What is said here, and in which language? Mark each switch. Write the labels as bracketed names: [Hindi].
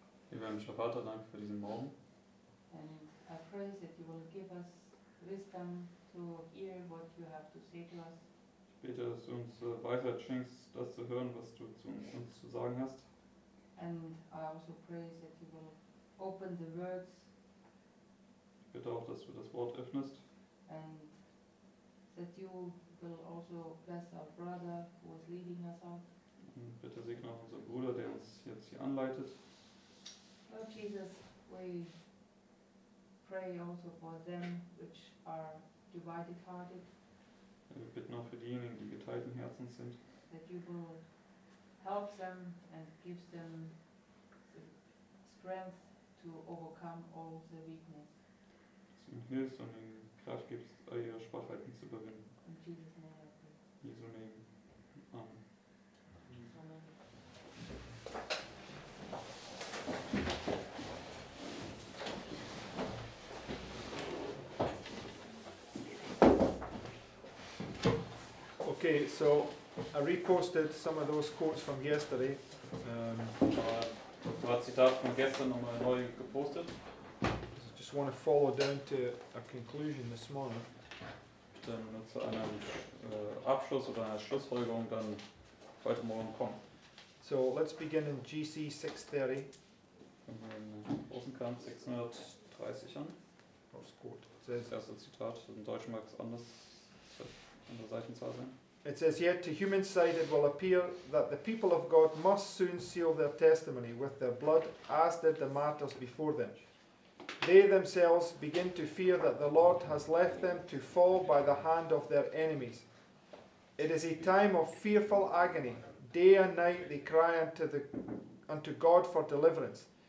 [German] Lieber himmlischer Vater, danke für diesen Morgen. [English] And I pray that you will give us wisdom to hear what you have to say to us. [German] Ich bete, dass du uns Weisheit schenkst, das zu hören, was du uns zu sagen hast. [English] And I also pray that you will open the words [German] Ich bitte auch, dass du das Wort öffnest [English] and that you will also bless our brother who is leading us out. [German] und bitte segne auch unseren Bruder, der uns jetzt hier anleitet. [English] Lord Jesus, we pray also for them which are divided hearted, [German] Wir bitten auch für diejenigen, die geteilten Herzens sind, [English] that you will help them and gives them the strength to overcome all the weakness. [German] dass du ihnen hilfst und ihnen Kraft gibst, all ihre Schwachheiten zu überwinden. [English] In Jesus' name I pray. [German] In Jesu Namen. Amen. Amen. [English] Okay, so I reposted some of those quotes from yesterday. [German] Ein paar Zitate von gestern nochmal neu gepostet. [English] I just want to follow down to a conclusion this morning. [German] Dann nur zu einem Abschluss oder einer Schlussfolgerung dann heute Morgen kommen. [English] So let's begin in GC 630. [German] Fangen wir in Rosenkranz 630 an. [English] First quote. It says, [German] Das erste Zitat, im Deutschen mag es anders, andere Seitenzahl sein. [English] It says, yet to human sight it will appear that the people of God must soon seal their testimony with their blood, as did the martyrs before them. They themselves begin to fear that the Lord has left them to fall by the hand of their enemies. It is a time of fearful agony. Day and night they cry unto God for deliverance.